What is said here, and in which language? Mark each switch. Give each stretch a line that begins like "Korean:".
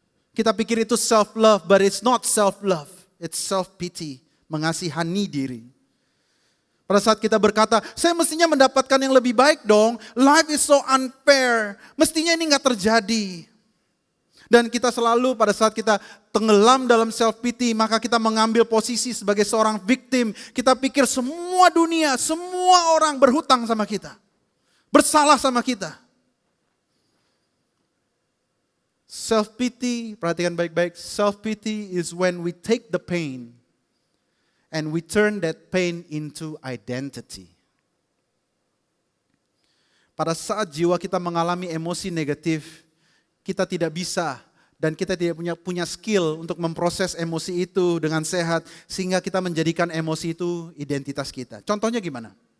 Indonesian: Kita pikir itu
English: self-love, but it's not self-love, it's self-pity,
Indonesian: mengasihani diri. Pada saat kita berkata, saya mestinya mendapatkan yang lebih baik dong,
English: life is so unfair,
Indonesian: mestinya ini gak terjadi. Dan kita selalu pada saat kita tenggelam dalam self-pity, maka kita mengambil posisi sebagai seorang victim. Kita pikir semua dunia, semua orang berhutang sama kita. Bersalah sama kita. Self-pity, perhatikan baik-baik.
English: Self-pity is when we take the pain and we turn that pain into identity.
Indonesian: Pada saat jiwa kita mengalami emosi negatif, kita tidak bisa dan kita tidak punya skill untuk memproses emosi itu dengan sehat sehingga kita menjadikan emosi itu identitas kita. Contohnya gimana?